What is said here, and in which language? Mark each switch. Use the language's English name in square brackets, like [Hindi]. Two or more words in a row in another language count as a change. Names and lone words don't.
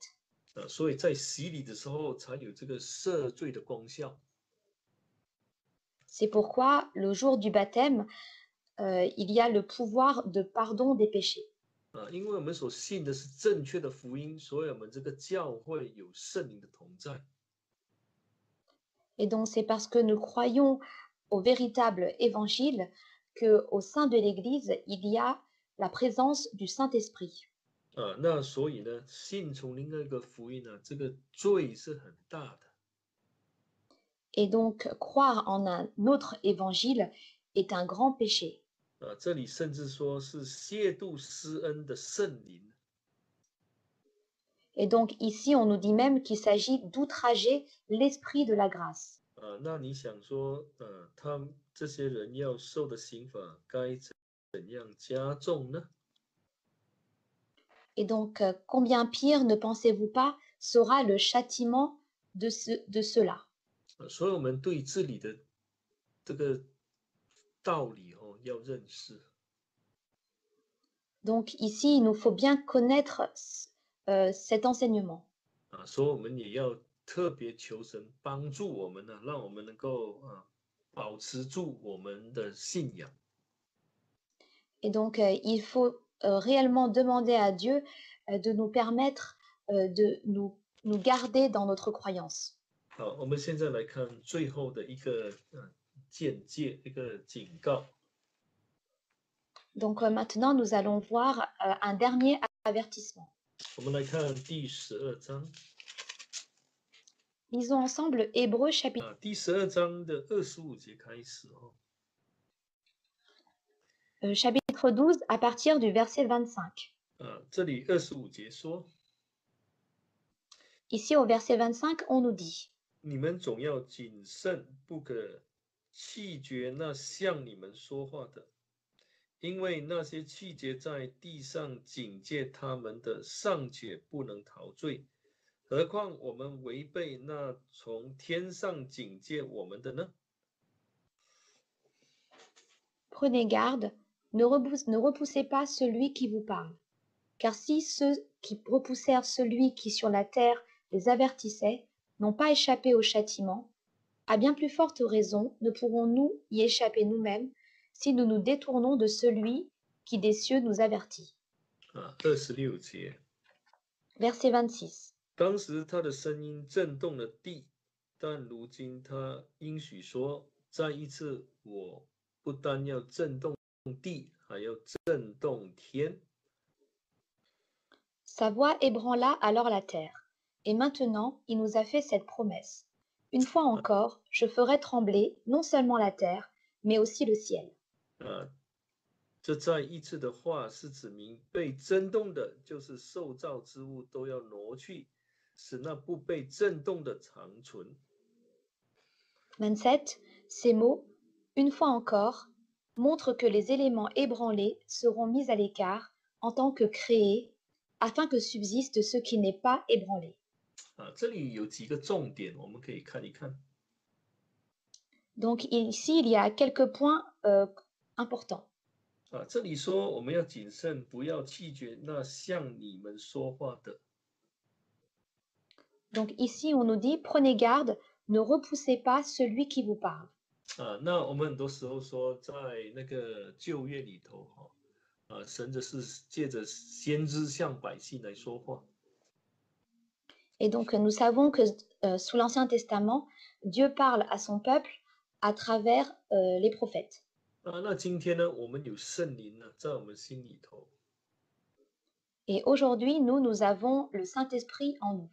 [Chinese] 所以在洗礼的时候才有这个赦罪的功效。 [French] C'est pourquoi le jour du baptême, il y a le pouvoir de pardon des péchés. [Chinese] 因为我们所信的是正确的福音，所以我们这个教会有圣灵的同在。 [French] Et donc c'est parce que nous croyons au véritable évangile qu'au sein de l'Église, il y a la présence du Saint-Esprit. [Chinese] 那所以呢，信从另外一个福音呢，这个罪是很大的。 [French] Et donc croire en un autre évangile est un grand péché. [Chinese] 这里甚至说是亵渎施恩的圣灵。 [French] Et donc ici, on nous dit même qu'il s'agit d'outrager l'esprit de la grâce. [Chinese] 那你想说，他们这些人要受的刑罚该怎样加重呢？ [French] Et donc, combien pire, ne pensez-vous pas, sera le châtiment de cela? [Chinese] 所以我们对这里的这个道理要认识。 [French] Donc ici, il nous faut bien connaître cet enseignement. [Chinese] 所以我们也要特别求神帮助我们呢，让我们能够保持住我们的信仰。 [French] Et donc, il faut réellement demander à Dieu de nous permettre de nous garder dans notre croyance. [Chinese] 好，我们现在来看最后的一个见解，一个警告。 [French] Donc maintenant, nous allons voir un dernier avertissement. [Chinese] 我们来看第12章。 [French] Lisons ensemble Hébreux chapitre. [Chinese] 第12章的25节开始 [French] Chapitre 12 à partir du verset 25. [Chinese] 这里25节说， [French] Ici au verset 25, on nous dit: [Chinese] 你们总要谨慎，不可弃绝那向你们说话的，因为那些气节在地上警戒他们的，尚且不能逃罪，何况我们违背那从天上警戒我们的呢？ [French] Prenez garde, ne repoussez pas celui qui vous parle. Car si ceux qui repoussèrent celui qui sur la terre les avertissait n'ont pas échappé au châtiment, à bien plus forte raison ne pourrons-nous y échapper nous-mêmes si nous nous détournons de celui qui des cieux nous avertit. [Chinese] 26 节， [French] Verset 26. [Chinese] 当时他的声音震动了地，但如今他应许说，再一次我不单要震动地，还要震动天。 [French] Sa voix ébranla alors la terre. Et maintenant, il nous a fait cette promesse. Une fois encore, je ferai trembler non seulement la terre, mais aussi le ciel. [Chinese] 这再一次的话是指明被震动的，就是受造之物都要挪去，使那不被震动的长存。 [French] 27. Ces mots, une fois encore, montrent que les éléments ébranlés seront mis à l'écart en tant que créés, afin que subsiste ce qui n'est pas ébranlé. [Chinese] 这里有几个重点，我们可以看一看。 [French] Donc ici, il y a quelques points importants. [Chinese] 这里说我们要谨慎，不要弃绝那向你们说话的。 [French] Donc ici, on nous dit, prenez garde, ne repoussez pas celui qui vous parle. [Chinese] 那我们很多时候说，在那个旧约里头，神是借着先知向百姓来说话。 [French] Et donc nous savons que sous l'Ancien Testament, Dieu parle à son peuple à travers les prophètes. [Chinese] 那今天呢，我们有圣灵呢，在我们心里头。 [French] Et aujourd'hui, nous avons le Saint-Esprit en nous.